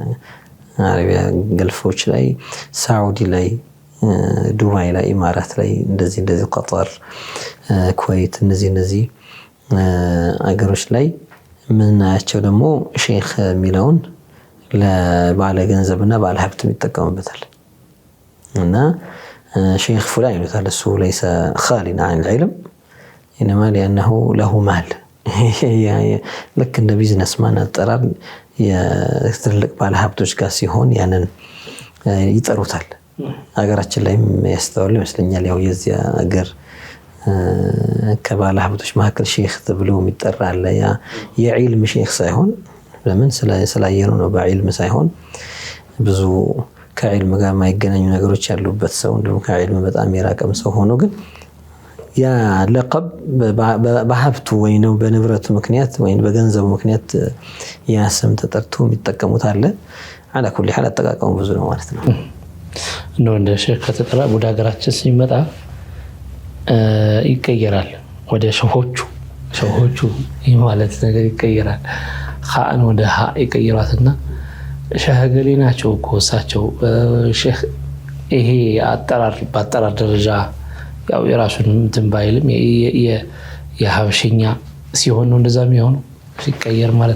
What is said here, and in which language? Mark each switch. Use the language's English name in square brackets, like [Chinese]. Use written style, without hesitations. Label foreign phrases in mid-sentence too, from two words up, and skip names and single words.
[Amharic] ገልፎች ላይ ሳዑዲ ላይ ዱባይ ላይ ኢማራት ላይ እንደዚህ ቀጠር ኩዌት እነዚህ አገሮች ላይ ምናያቸው ደግሞ ሼክ የሚለውን ለባለ ገንዘብና ባለ ሀብት ይጠቀሙበታል እና ሼክ ፉላን ይሉታል እሱ [Arabic] ليس خالي عن العلم انما لانه له مال [Amharic] ልክ እንደ ቢዝነስ ማን አጠራር የትልቅ ባለ ሀብቶች ጋር ሲሆን ያንን ይጠሩታል ሀገራችን ላይም ያስተዋል ይመስለኛል ያው የዚያ ሀገር ከባለ ሀብቶች መካከል ሼክ ተብሎ የሚጠራ አለ ያ የዒልም ሼክ ሳይሆን ለምን ስላየነው ነው በዒልም ሳይሆን ብዙ ከዒልም ጋር ማይገናኙ ነገሮች ያሉበት ሰው እንደው ከዒልም በጣም የራቀም ሰው ሆኖ ግን ያ ለቀብ በሀብቱ ወይ ነው በንብረቱ ምክንያት ወይ በገንዘቡ ምክንያት ያ ስም ተጠርቶ የሚጠቀሙት አለ [Arabic] على كل حال [Amharic] አጠቃቀሙ ብዙ ነው ማለት ነው እንደው እንደ ሼክ ከተጠራ ወደ ሀገራችን ሲመጣ ይቀየራል ወደ ሸሆቹ ማለት ነገር ይቀየራል ኻን ወደ ሀ ይቀየራትና ሸህገሌ ናቸው ኮሳቸው ሼክ ይሄ አጠራር ደረጃ ያው የራሱን እንትን ባይልም የሀበሽኛ ሲሆን ነው እንደዛ የሚሆነው ሲቀየር ማለት